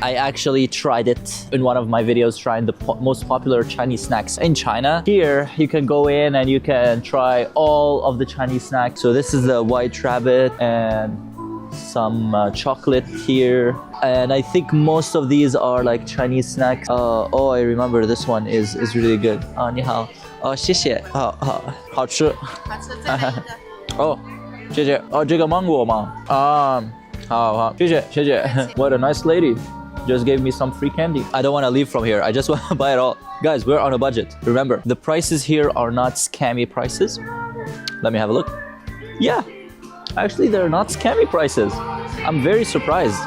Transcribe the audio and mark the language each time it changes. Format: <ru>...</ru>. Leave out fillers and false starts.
<en>I actually tried it in one of my videos, trying the most popular Chinese snacks in China. Here you can go in and you can try all of the Chinese snacks. So this is the White Rabbit and some chocolate here, and I think most of these are like Chinese snacks. Oh, I remember this one is really good.</en> <zh>你好，谢谢，好吃，哦，谢谢，这个芒果吗？好，谢谢。</zh> <en>What a nice lady. Just gave me some free candy. I don't want to leave from here. I just want to buy it all. Guys, we're on a budget. Remember, the prices here are not scammy prices. Let me have a look. Yeah. Actually, they're not scammy prices. I'm very surprised.</en>